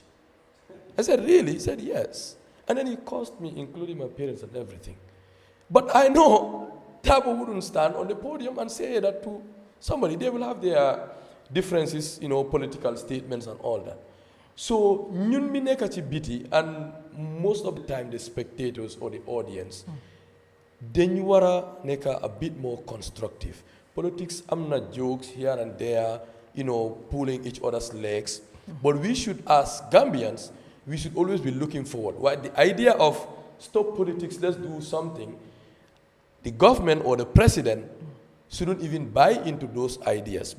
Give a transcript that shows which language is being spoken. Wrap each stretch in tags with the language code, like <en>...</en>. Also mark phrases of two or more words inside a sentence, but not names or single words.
<en>I said, really? He said, yes. And then he cursed me, including my parents and everything. But I know Tabo wouldn't stand on the podium and say that to somebody. They will have their differences, political statements and all that. So,</en> <wo>ñun mi nekk ci biti,</wo> <en>and most of the time the spectators or the audience,</en> <wo>dañu wara nekk</wo> <en>a bit more constructive. Politics,</en> <wo>am na</wo> <en>jokes here and there, pulling each other's legs. But we should, as Gambians, we should always be looking forward. Why the idea of stop politics, let's do something, the government or the president shouldn't even buy into those ideas.</en>